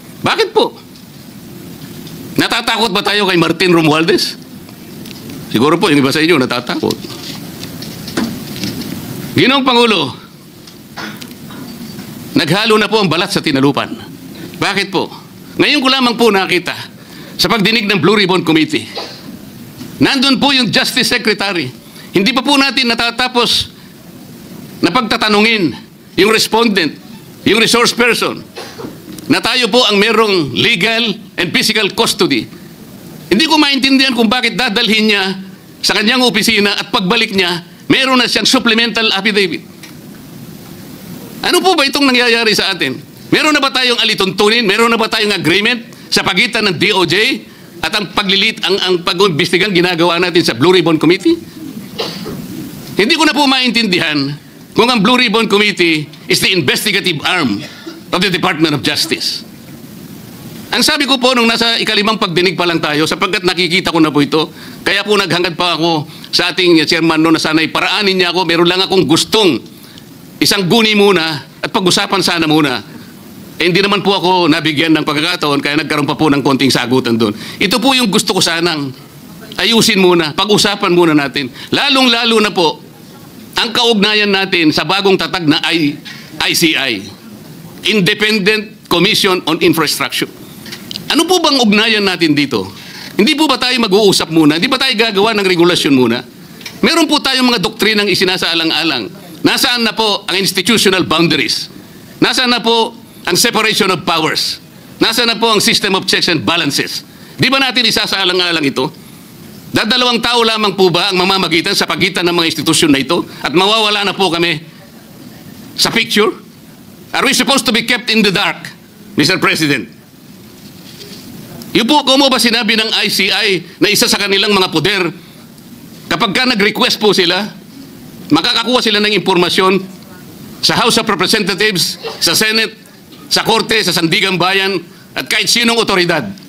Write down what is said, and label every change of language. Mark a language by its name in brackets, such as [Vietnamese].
[Filipino] Bakit po? Natatakot ba tayo kay Martin Romualdez? Siguro po yung iba sa inyo natatakot. Ginoong Pangulo, naghalo na po ang balat sa tinalupan. Bakit po? Ngayon ko lamang po nakita sa pagdinig ng Blue Ribbon Committee. Nandun po yung Justice Secretary. Hindi pa po natin natatapos na pagtatanungin yung respondent, yung resource person, na tayo po ang merong [English] legal and physical custody. [Filipino] Hindi ko maintindihan kung bakit dadalhin niya sa kanyang opisina at pagbalik niya, meron na siyang supplemental affidavit. Ano po ba itong nangyayari sa atin? Meron na ba tayong alituntunin? Meron na ba tayong agreement sa pagitan ng DOJ at ang ang pag-imbestigang ginagawa natin sa Blue Ribbon Committee? Hindi ko na po maintindihan kung ang Blue Ribbon Committee [English] is the investigative arm of the Department of Justice. [Filipino] Ang sabi ko po nung nasa ikalimang pagdinig pa lang tayo, sapagkat nakikita ko na po ito, kaya po naghangad pa ako sa ating chairman no na sana'y paraanin niya ako, meron lang akong gustong isang guni muna at pag-usapan sana muna. hindi naman po ako nabigyan ng pagkakataon kaya nagkaroon pa po ng konting sagutan doon. Ito po yung gusto ko sanang ayusin muna, pag-usapan muna natin. Lalong-lalo na po ang kaugnayan natin sa bagong tatag na ICI, Independent Commission on Infrastructure. Ano po bang ugnayan natin dito? Hindi po ba tayo mag-uusap muna? Hindi ba tayo gagawa ng regulasyon muna? Meron po tayong mga doktrinang isinasaalang-alang. Nasaan na po ang institutional boundaries? Nasaan na po ang separation of powers? Nasaan na po ang system of checks and balances? Di ba natin isasaalang-alang ito? Dadalawang tao lamang po ba ang mamamagitan sa pagitan ng mga institusyon na ito? At mawawala na po kami sa picture? [English] Are we supposed to be kept in the dark, Mr. President? [Filipino] Yung po, kung mo ba sinabi ng ICI na isa sa kanilang mga poder, kapag ka nag-request po sila, makakakuha sila ng impormasyon sa House of Representatives, sa Senate, sa Korte, sa Sandigang Bayan, at kahit sinong otoridad.